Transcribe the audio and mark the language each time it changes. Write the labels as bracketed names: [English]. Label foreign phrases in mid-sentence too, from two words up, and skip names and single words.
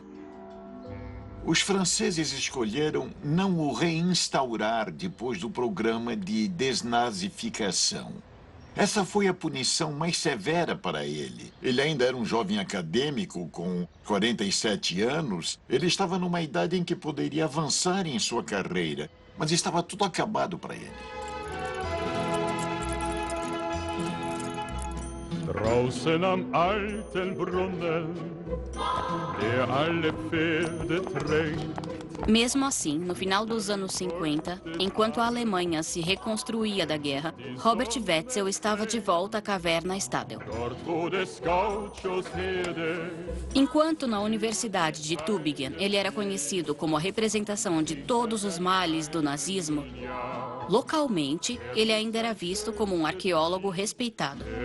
[Portuguese] Os franceses escolheram não o reinstaurar depois do programa de desnazificação. Essa foi a punição mais severa para ele. Ele ainda era um jovem acadêmico com 47 anos. Ele estava numa idade em que poderia avançar em sua carreira, mas estava tudo acabado para ele. [German] Draußen am alten Brunnen, der alle Pferde tränkt, [Portuguese] Mesmo assim, no final dos anos 50, enquanto a Alemanha se reconstruía da guerra, Robert Wetzel estava de volta à caverna Stadel. [German] Dort, wo des Gauchos Herde. [Portuguese] Enquanto na Universidade de Tübingen ele era conhecido como a representação de todos os males do nazismo, localmente ele ainda era visto como um arqueólogo respeitado.